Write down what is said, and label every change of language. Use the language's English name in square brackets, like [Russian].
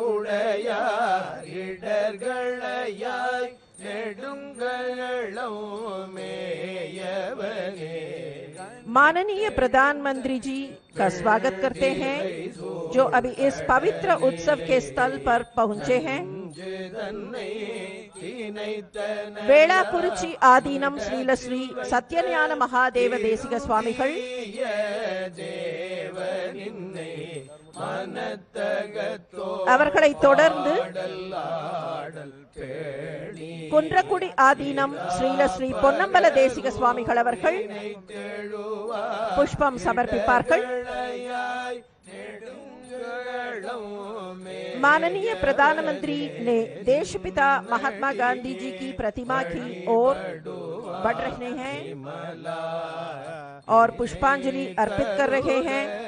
[Tamil] நிறையுடையார் இடர்களையாய் நெடுங்களம் மேயவனே [Hindi] माननीय प्रधानमंत्री जी का स्वागत करते हैं जो अभी इस पवित्र उत्सव के स्थल पर पहुंचे हैं. [Tamil] वेलाकुरिची आदीनम श्रीलश्री सत्यज्ञान महादेव देसिक स्वामिகள், அவர்களை தொடர்ந்து குன்றக்குடி ஆதீனம் ஸ்ரீலஸ்ரீ பொன்னம்பல தேசிக சுவாமிகள் அவர்கள் புஷ்பம் சமர்ப்பிப்பார்கள். [Hindi] माननीय प्रधानमंत्री ने देशपिता महात्मा गांधी जी की प्रतिमा की ओर बढ़ रहे हैं और पुष्पांजलि अर्पित कर रहे हैं.